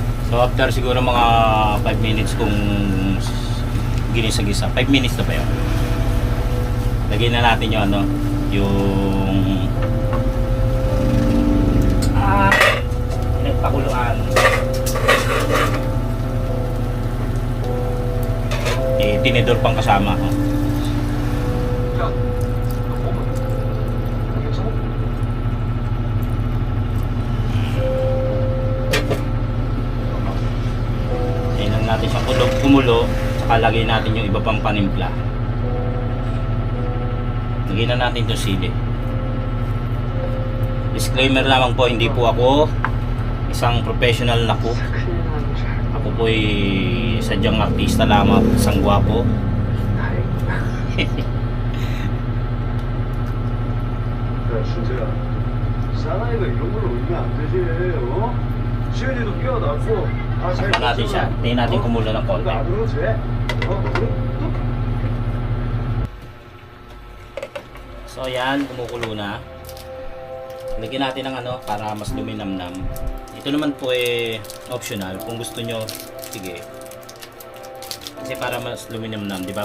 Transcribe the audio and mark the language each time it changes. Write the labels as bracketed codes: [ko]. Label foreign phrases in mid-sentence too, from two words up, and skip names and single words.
[en] So after [tl] siguro mga 5 minutes kung ginisa-gisa, 5 minutes na ba yun? Lagyan na natin yung ano, yung pinagpakuluan. Tinidor pang kasama. Oh. [ko] 야, 너 몸은 괜찮아? [tl] Kailan natin siyang kumulo, saka lagay natin yung iba pang panimpla. Lagyan na natin itong sili. Disclaimer lamang po, hindi po ako isang professional na cook. Ako po ay sadyang artista lamang, isang gwapo. [ko] 야, 준재야. 사나이가 이런 걸로 울면 안 되지, 어? 시은이도 깨어났고, 아, 잘 [tl] Takpan natin siya. Tingnan natin kumulo ng konti. [ko] 안 울어도 돼. [tl] So yan, kumukulo na. Lagyan natin ng ano para mas luminamnam. Ito naman po optional. Kung gusto nyo, sige. Kasi para mas luminamnam, di ba?